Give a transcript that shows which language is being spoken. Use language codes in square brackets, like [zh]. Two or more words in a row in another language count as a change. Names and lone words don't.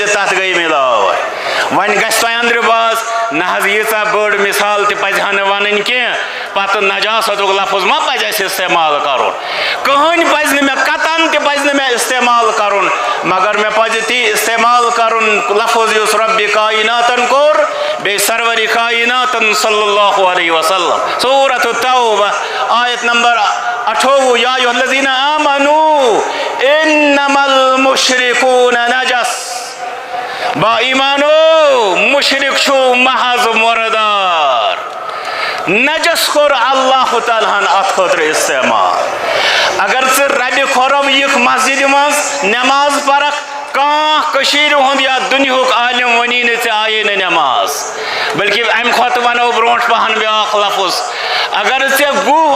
[ks] تتھ گٔے مِلاوٹ وۄنۍ گژھِ تۄہہِ اندرِ باز نہ حظ ییٖژاہ بٔڑ مثال تہِ پزِ ہا نہٕ ونٕنۍ کینٛہہ پتہٕ نجاستُک لفظ ما پزِ اَسہِ استعمال کرُن کٕہٕنۍ پزِ نہٕ مےٚ قطن تہِ پزِ نہٕ مےٚ استعمال کرُن مگر مےٚ پزِ تی استعمال کرُن لفظ یُس ربِ کائناتن کوٚر بیٚیہِ سرورِ کائناتن [ar] صلی اللہ علیہ وسلم [ks] سورۃ التوبہ آیت نمبر 28 [ar] یا ایھا الذین آمنوا انما المشرکون نجس [ks] با ایمانو مشرک چھُ محض مردار نجس کوٚر اللہ تعالیٰ ہن اتھ خٲطرٕ استعمال اگر ژٕ ربہِ کھۄرو یِکھ مسجدِ منٛز نٮ۪ماز پرکھ کانٛہہ کٔشیٖرِ ہُنٛد یا دُنیہُک عالِم ونی نہٕ ژےٚ آیے نہٕ نٮ۪ماز بلکہِ امہِ کھۄتہٕ ونو برونٛٹھ پہن بیٛاکھ لفظ اگر ژےٚ گُہہ